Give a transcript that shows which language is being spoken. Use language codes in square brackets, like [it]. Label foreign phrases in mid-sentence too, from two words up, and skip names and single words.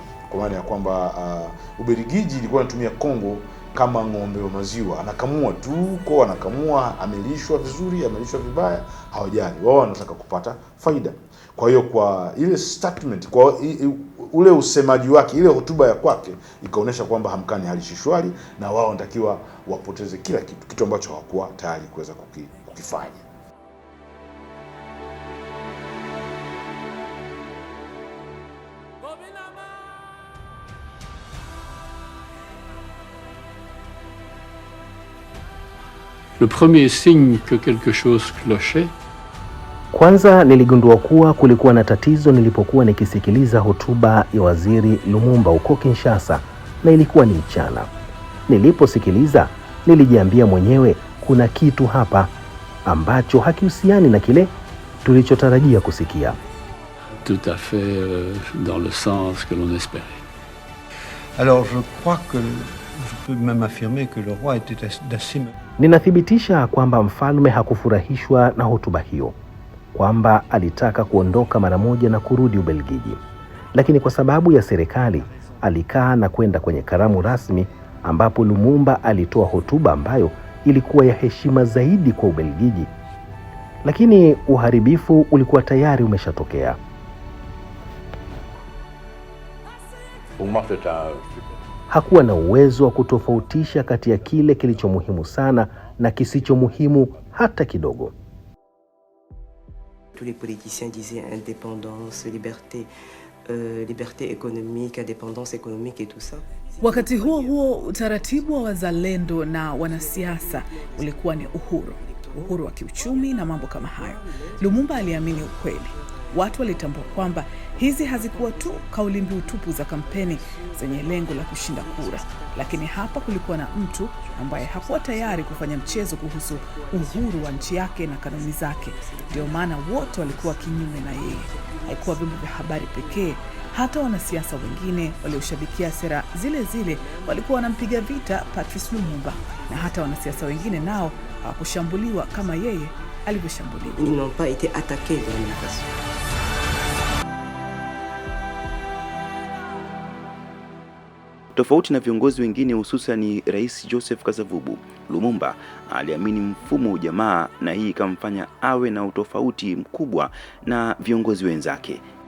[sw] Kwa maana ya kwamba Ubelgiji ilikuwa inatumia Kongo kama ng'ombe wa maziwa, anakamua tu, anakamua, amelishwa vizuri, amelishwa vibaya, hawajali. Wao wanataka kupata faida. Kwa hiyo kwa ile statement, kwa ule usemaji wake, ile hotuba ya kwake ikaonesha kwamba hamkani halishi shwari na wao wanatakiwa wapoteze kila kitu ambacho hawakuwa tayari kuweza kukifanya. [fr] Le premier signe que quelque chose clochait. [sw] Kwanza niligundua kuwa kulikuwa na tatizo nilipokuwa nikisikiliza hotuba ya waziri Lumumba huko Kinshasa, na ilikuwa ni mchana. Niliposikiliza nilijiambia mwenyewe kuna kitu hapa ambacho hakihusiani na kile tulichotarajia kusikia. [fr] Tout à fait dans le sens que l'on espérait. Alors je crois que je peux même affirmer que le roi était d'assez... [sw] Ninathibitisha kwamba mfalme hakufurahishwa na hotuba hiyo, kwamba alitaka kuondoka mara moja na kurudi Ubelgiji. Lakini kwa sababu ya serikali, alikaa na kwenda kwenye karamu rasmi ambapo Lumumba alitoa hotuba ambayo ilikuwa ya heshima zaidi kwa Ubelgiji. Lakini uharibifu ulikuwa tayari umeshatokea. Hakuwa na uwezo wa kutofautisha kati ya kile kilicho muhimu sana na kisicho muhimu hata kidogo. [fr] Tous les politiciens disaient indépendance, liberté, liberté économique, indépendance économique et tout ça. [sw] Wakati huo utaratibu wa wazalendo na wanasiasa ulikuwa ni uhuru wa kiuchumi na mambo kama hayo. Lumumba aliamini ukweli. Watu walitambua kwamba hizi hazikuwa tu kauli mbiu tupu za kampeni zenye lengo la kushinda kura, lakini hapa kulikuwa na mtu ambaye hakuwa tayari kufanya mchezo kuhusu uhuru wa nchi yake na kanuni zake. Ndio maana wote walikuwa kinyume na yeye. Haikuwa vyombo vya habari pekee, hata wanasiasa wengine walioshabikia sera zile zile walikuwa wanampiga vita Patrice Lumumba, na hata wanasiasa wengine nao hawakushambuliwa kama yeye alivyoshambuliwa. [fr] Ils n'ont pas été attaqués de la même façon. [sw] Tofauti na viongozi wengine, hususan Rais Joseph Kasavubu, Lumumba aliamini mfumo wa ujamaa, na hii ikamfanya awe na utofauti mkubwa na viongozi wenzake.